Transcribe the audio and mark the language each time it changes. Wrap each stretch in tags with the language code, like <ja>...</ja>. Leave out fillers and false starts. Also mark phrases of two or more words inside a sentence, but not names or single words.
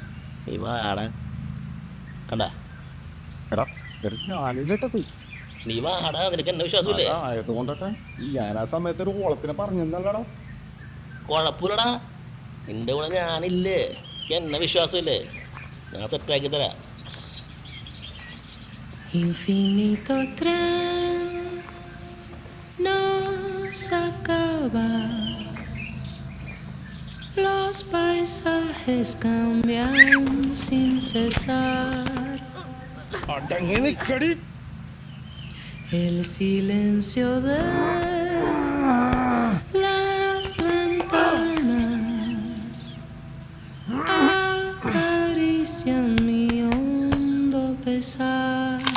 <ml>കണ്ടാ എടാ ഞാനില്ലട്ടത്. നീ വാടാ, നിനക്ക് എന്നെ വിശ്വാസമില്ലേ? ആയതുകൊണ്ടട്ടെ ഞാൻ ആ സമയത്ത് ഒരു ഓളത്തിനെ പറഞ്ഞല്ലടാ. കുഴപ്പമില്ലടാ, നിന്റെ കൂടെ ഞാനില്ലേ. എന്നെ വിശ്വാസമില്ലേ? ഞാൻ സെറ്റാക്കി തരാം.</ml> <es>Infinito tren nos acaba, los paisajes cambian sin cesar, el silencio de las ventanas acarician mi hondo pesar.</es>